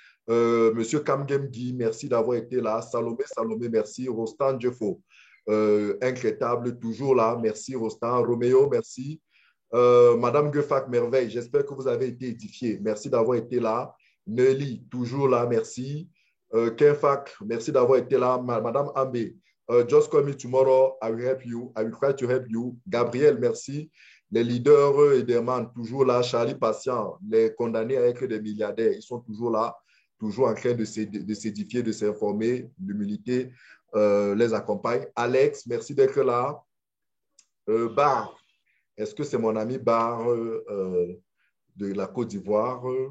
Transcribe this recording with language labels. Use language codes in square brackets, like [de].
[fr] Monsieur Kamgem Guy, merci d'avoir été là. Salomé, merci. Rostan Jeffo, incrétable, toujours là. Merci, Rostan. Roméo, merci. Madame Guefak, merveille. J'espère que vous avez été édifiés. Merci d'avoir été là. Nelly, toujours là, merci. Kenfak, merci d'avoir été là. [en] Madame Ambe, just call me tomorrow. I will help you. I will try to help you. Gabriel, merci. [fr] Les leaders Ederman, toujours là. Charlie Patient, les condamnés à être des milliardaires, ils sont toujours là, toujours en train de s'édifier, de s'informer. L'humilité les accompagne. Alex, merci d'être là. Bar, est-ce que c'est mon ami Bar de la Côte d'Ivoire?